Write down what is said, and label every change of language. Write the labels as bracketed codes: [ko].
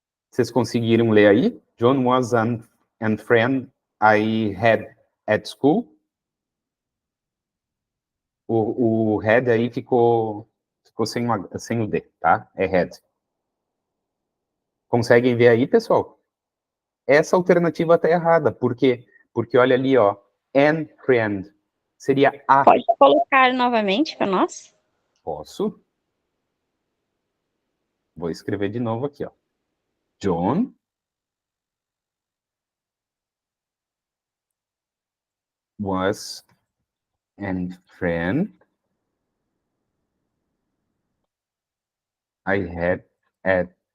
[pt] Vocês conseguiram ler aí? [en] John was an friend I had at school. [pt] O had aí ficou sem o D, tá? É had. Conseguem ver aí, pessoal? Essa alternativa está errada. Por quê? Porque olha ali, ó, [en] an friend. [pt] Seria a. Pode colocar novamente para nós? Posso? Vou escrever de novo aqui, ó. [en] John was an friend I had at...